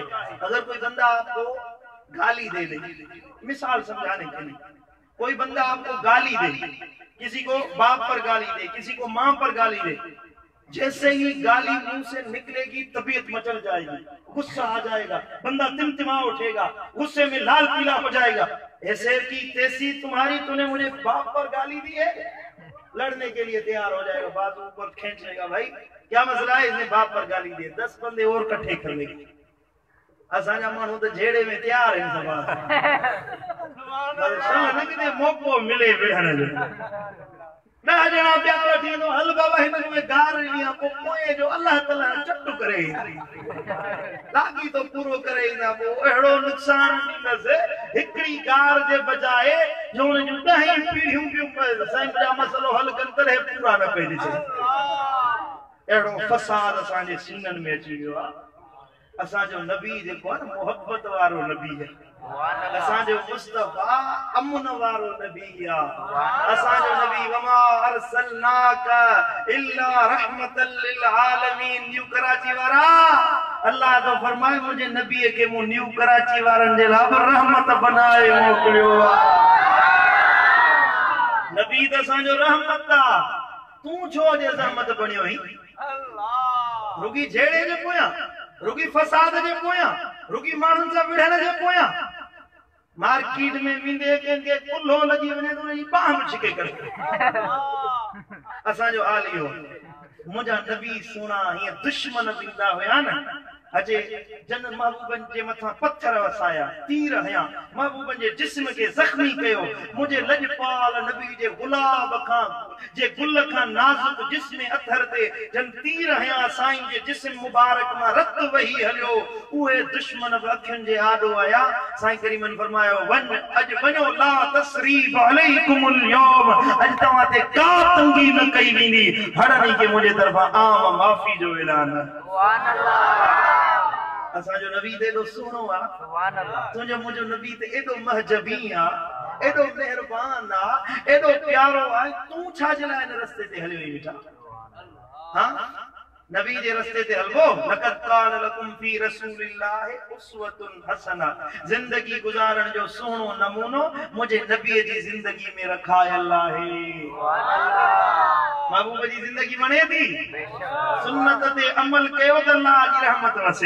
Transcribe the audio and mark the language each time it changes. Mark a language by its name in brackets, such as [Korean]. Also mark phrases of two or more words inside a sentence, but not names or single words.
[Urdu] اگر کوئی بندہ آپ کو گالی دے دے، مثال سمجھانے کے لیے، کوئی بندہ آپ کو گالی دے، کسی کو باپ پر گالی دے، کسی کو ماں پر گالی دے، جیسے ہی گالی منہ سے نکلے گی طبیعت مچل جائے گی، غصہ آ جائے گا، بندہ تمتما اٹھے گا، غصے میں لال پیلا ہو جائے گا. ایسے کی تیسی تمہاری، تو نے مجھے باپ پر گالی دی ہے، لڑنے کے لیے تیار ہو جائے گا، بات اوپر کھینچ لے گا. بھائی کیا مسئلہ ہے، اس نے باپ پر گالی دی، 10 بندے اور اکٹھے کر لیں گے. [Sindhi] असांजा माण्हू तो झेड़े में तैयार है, सब मौको मिले विढ़ण जो ना जना प्यार वठी तो हल बाबा हिन में गार रिया को पोए जो अल्लाह ताला चट्टू करे लागी तो पूरो करे ना वो एड़ो नुकसान दींदस हिकड़ी गार जे बजाए जो उन जो 10 पीढ़ियों के साईं जा मसलो हल कन करे पूरा न पे दिसे। एड़ो फसाद असांजे सीनन में अची वियो आ। असांजो नबी जेको आहे मोहब्बत वारो नबी है, असांजो मुस्तफा अमन वारो नबी आहे। असांजो नबी [Arabic] وما أرسلناك إلا رحمة للعالمين, [Sindhi] न्यू कराची वारा अल्लाह तो फरमाए मुझे नबी के मु न्यू कराची वारन जे लाइ रहमत बनाए मोकलियो आहे। नबी तो असांजो रहमत आहे, तू छो जे रहमत बणियो ही? अल्लाह रुगी झेड़े जे पोयां, रुगी फसाद जे पोयां, रुगी माण्हुनि सां विढ़ण जे पोयां, मार्केट में विंदे के कुल्हो लगी वने तो ई बाम छिके कर। असांजो आलियो मुझा नबी सुना ये दुश्मन विंदा हुया न, अजे जन महबूबन जे मथा पत्थर वसाया, तीर हया, महबूबन जे जिस्म के जख्मी कयो। मुझे लजपाल नबी जे गुलाब खां जे गुल खां नाजुक जिस्म अथर ते जन तीर हया, साईं जे जिस्म मुबारक मां रत वही हलियो। उहे दुश्मन अखियुनि जे आडो आया। साईं करीमन फरमायो वन अज वञो [Arabic] لا تثريب عليكم اليوم, [Sindhi] अज तवां ते का तंगी न कई वेंदी, हड़नी के मुझे तरफा आम माफी जो ऐलान। [Arabic] سبحان الله. [Sindhi] असांजो नबी एॾो सुहिणो आहे, [Arabic] سبحان الله. [Sindhi] तुंहिंजो मुंहिंजो नबी त एॾो महजबी आहे, एॾो मेहरबान आहे, एॾो प्यारो आहे। तूं छा जे लाइ हिन रस्ते ते हलियो वेठा? हाँ नबी जे रस्ते ते हलबो। [Arabic] لقد كان لكم في رسول الله أسوة حسنة, [Sindhi] जिंदगी गुजारण जो सुहिणो नमूनो मुझे नबी जी जिंदगी में रखायल आहे। [Arabic] سبحان الله. [Sindhi] महबूब जी जिंदगी वणे थी, सुन्नत ते अमल कयो त अल्लाह जी रहमत वसे।